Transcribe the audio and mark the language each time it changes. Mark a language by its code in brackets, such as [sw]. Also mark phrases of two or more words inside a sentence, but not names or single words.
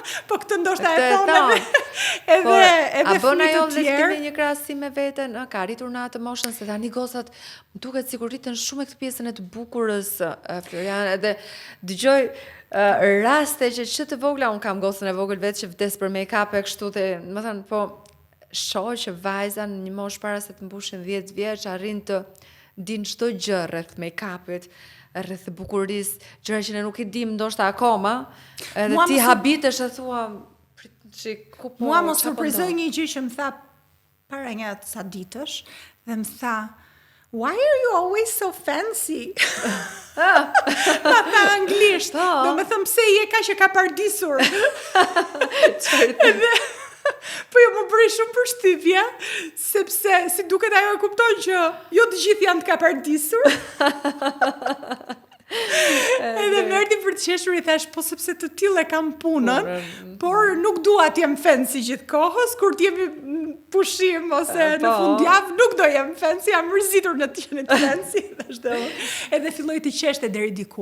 [sq] Po këtë ndoshta e thonë edhe a bën ajo dhe një krahasim me veten, ka arritur në atë moshën se tani gosat më duket sikur rriten shumë me këtë pjesën e të bukurës, Floriana, edhe dëgjoj raste që të vogla, unë kam gosën e vogël vetë që vdes për make-up e kështu dhe, më thënë, po shoh që vajza në një moshë para se të mbushin 10 vjeç arrin të din çdo gjë rreth make-upit, rreth bukurisë, gjëra që ne nuk i dim ndoshta akoma, edhe ti habitesh e thua mua më surprizoi një gjë që më tha para një sa ditësh dhe më tha, [en] why are you always so fancy? [sq] Ma tha anglisht, do me thëmë pse je ka që ka pardisur. Po jo më bëri shumë përshtypje, sepse si duket ajo e kupton që jo të gjithë janë të ka pardisur. Edhe më erdhi për të qeshur i thash, po sepse të tillë e kam punën, por nuk dua të jem fancy gjithkohës, kur të jemi pushim ose në fundjavë nuk do jem fancy, jam mërzitur në të qenë fancy, edhe filloi të qeshte deri diku.